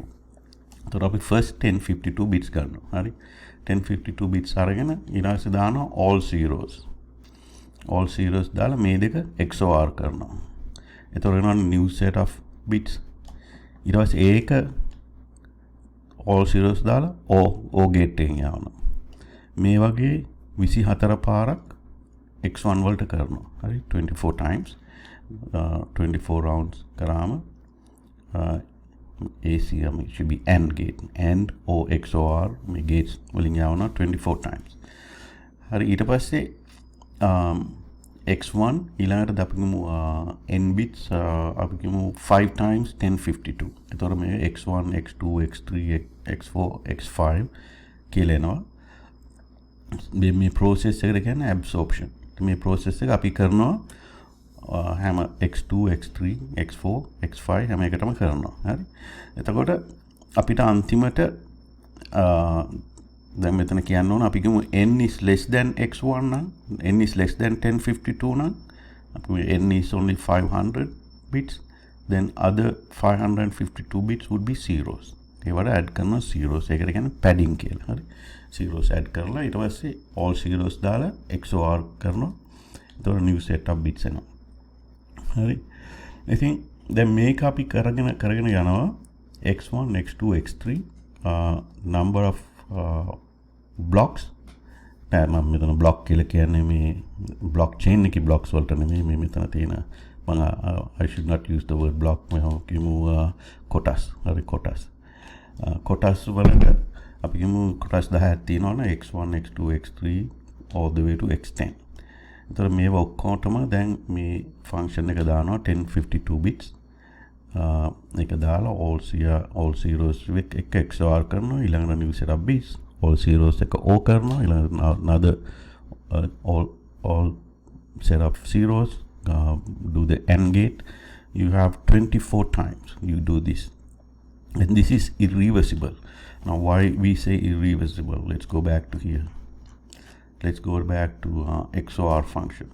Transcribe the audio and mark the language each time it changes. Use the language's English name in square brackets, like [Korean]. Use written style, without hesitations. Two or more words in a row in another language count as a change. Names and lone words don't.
[Sinhala] එතකොට අපි [English] first 1052 bits [Sinhala] ගන්නවා. හරි. 1052 bits අරගෙන ඊළඟට දානවා [English] all zeros [Sinhala] දාලා මේ දෙක XOR කරනවා. එතකොට වෙනවා [English] new set of bits. [Sinhala] ඊට පස්සේ ඒක [English] all zeros [Sinhala] දාලා [English] O gate [Sinhala] එකෙන් යවනවා. මේ වගේ 24 පාරක් x1 වලට කරනවා. හරි. [English] 24 times 24 rounds කරාම ACM should be AND gate. AND or XOR [Sinhala] මේ gates වලින් යවනවා 24 times. හරි. ඊට පස්සේ x1 ඊළඟට අපි ගමු n bits අපි ගමු 5 times 1052. එතකොට මේ x1 x2 x3 x4 x5 කියලා එනවා. මේ process එකට කියන්නේ absorption. මේ process එක අපි කරනවා හැම x2 x3 x4 x5 හැම එකටම කරනවා. හරි. එතකොට අපිට අන්තිමට දැන් මෙතන කියන්න ඕන අපි ගමු [English] n is less than x1 නම් n is less than 1052 [Sinhala] නම් අපි [English] n is only 500 bits, then other 552 bits would be zeros. [Sinhala] ඒවට add කරනවා zeros. ඒකට කියන්නේ padding කියලා. හරි. zeros add කරලා ඊට පස්සේ [English] all zeros [Sinhala] දාලා XOR කරනවා. [English] එතකොට new set of bits [Sinhala] එනවා. හරි. ඉතින් දැන් මේක අපි කරගෙන යනවා x1 x2 x3 [English] number of blocks. [Sinhala] මම මෙතන block කියලා කියන්නේ මේ blockchain එකේ blocks වලට නෙමෙයි මේ මෙතන තියෙන [English] I should not use the word block. [Sinhala] මම කියමු කොටස්. හරි කොටස්. කොටස් වලට අපි කියමු කොටස් 10ක් තියෙනවනේ x1 x2 x3 [English] all the way to x10. [Sinhala] එතකොට මේවා ඔක්කොටම දැන් මේ function එක දානවා 1052 bits. ඒක දාලා [English] all zeros with [Sinhala] එක XOR කරනවා ඊළඟට [English] new set of bits all zeros [Sinhala] එක O කරනවා ඊළඟට [English] another all set of zeros do the AND gate. You have 24 times you do this, and this is irreversible. Now why we say irreversible? Let's go back to here. Let's go back to XOR function.